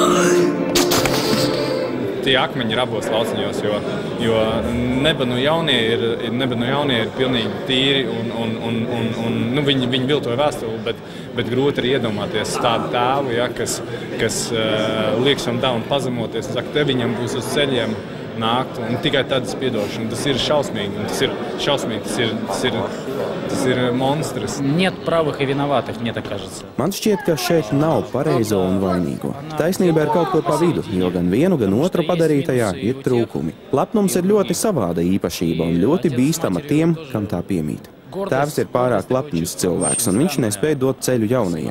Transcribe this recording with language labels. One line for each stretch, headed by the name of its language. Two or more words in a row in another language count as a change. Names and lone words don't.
Latvian: Tie akmeņi ir abos lauciņos, jo nebanu jaunie ir pilnīgi tīri un viņi viltoja vēstuli, bet grūti ir iedomāties tādu tēvu, ja, kas liekas un tā un pazemoties, un saka, te viņam būs uz ceļiem nākt, un tikai tādas piedošana. Tas ir šausmīgi, un tas ir šausmīgi, tas ir monstrs.
Russian: Нет правых и виноватых, мне так кажется.
Latvian: Man šķiet, ka šeit nav pareizo un vainīgo. Taisnība ir kaut kur pa vidu, jo gan vienu, gan otru padarītajā ir trūkumi. Lepnums ir ļoti savāda īpašība un ļoti bīstama tiem, kam tā piemīt. Tēvs ir pārāk lepns cilvēks, un viņš nespēja dot ceļu jaunajiem.